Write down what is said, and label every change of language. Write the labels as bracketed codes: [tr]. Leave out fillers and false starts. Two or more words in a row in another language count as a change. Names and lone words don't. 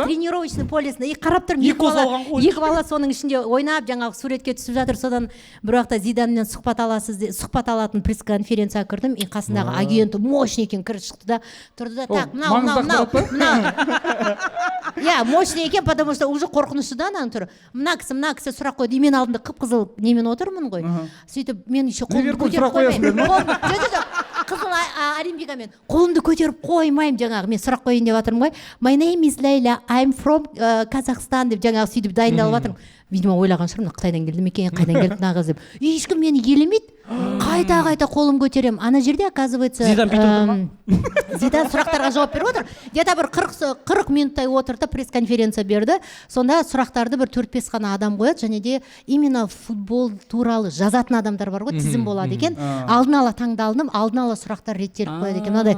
[ru] тренировочный полесіне [kk] қарап тұрмын екі бала соның ішінде ойнап жаңағы суретке түсіп жатыр содан бір уақытта Зиданмен сұхбат алатын пресс-конференцияға кірдім и қасындағы агенті мощный екен кіріп шықты да тұрды да так мынау иә мощный екен [ru] потому что уже [kk] қорқынышты да ананың түрі мына кісі сұрақ қойды мен алдында қып-қызыл немен отырмын ғой сөйтіп мен еще қолымды көтеріп қоймаймын қызыл олимпикамен қолымды көтеріп қоймаймын жаңағы мен сұрақ қояйын деп жатырмын ғой [en] my name is Layla I'm from Kazakhstan [kk] деп жаңағы сөйтіп дайындалып жатырмын видимо ойлаған шығармын қытайдан келді ме екен қайдан келді мына қыз деп ешкім мені елемейді қайта қолым көтеремін ана жерде оказывается Зидан сұрақтарға жауап беріп отыр где-то бір 40 минуттай отырды пресс-конференция берді сонда сұрақтарды бір 4-5 қана адам қояды және де именно футбол туралы жазатын адамдар бар ғой тізім болады екен алдын ала таңдалынып алдын ала сұрақтар реттеліп қояды екен мынадай